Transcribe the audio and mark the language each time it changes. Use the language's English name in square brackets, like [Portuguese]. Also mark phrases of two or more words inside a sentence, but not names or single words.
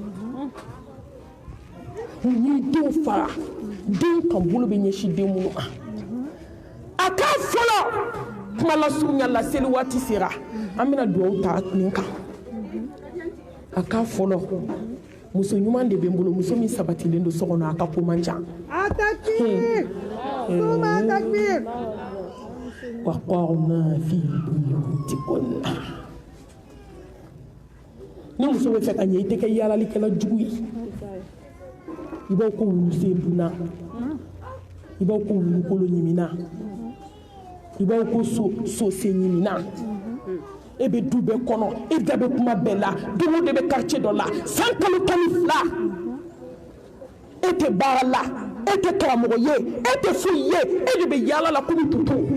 [Bambara] mun y'i denw fara den kan bolo bɛ ɲɛsin den minnu ma a k'a fɔlɔ kuma lasurunya la seli waati sera an bɛna dugawu ta nin kan a k'a fɔlɔ muso ɲuman de bɛ n bolo muso min sabatilen don so kɔnɔ a ka ko man ca [Arabic] وقرن في بيوتكن [Bambara] ni muso bɛ fɛ ka ɲɛ i tɛ kɛ yaalalikɛla jugu ye i b'aw ko wulusen dunna i b'aw ko wulukolo ɲimina i b'aw ko sosen ɲimina e bɛ du bɛɛ kɔnɔ e da bɛ kuma bɛɛ la don o de bɛ quartier dɔ la san kalo 12 e tɛ baara la e tɛ karamɔgɔ ye e tɛ foyi ye e de bɛ yaala la komi tutu